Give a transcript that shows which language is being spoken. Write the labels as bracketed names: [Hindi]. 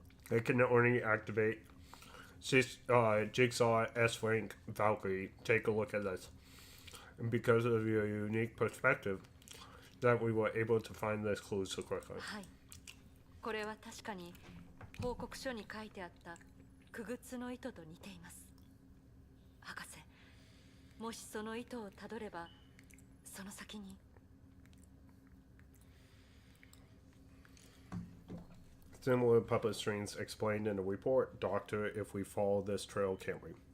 [English] They can only activate Jigsaw S rank Valkyrie. Take a look at this. And because of your unique perspective, that we were able to find this clue so quickly. [Japanese] これは確かに報告書に書いてあった傀儡の糸と似ています。博士、もしその糸をたどれば、その先に。 [English] Similar puppet strings explained in the report. Doctor, if we follow this trail, can't we?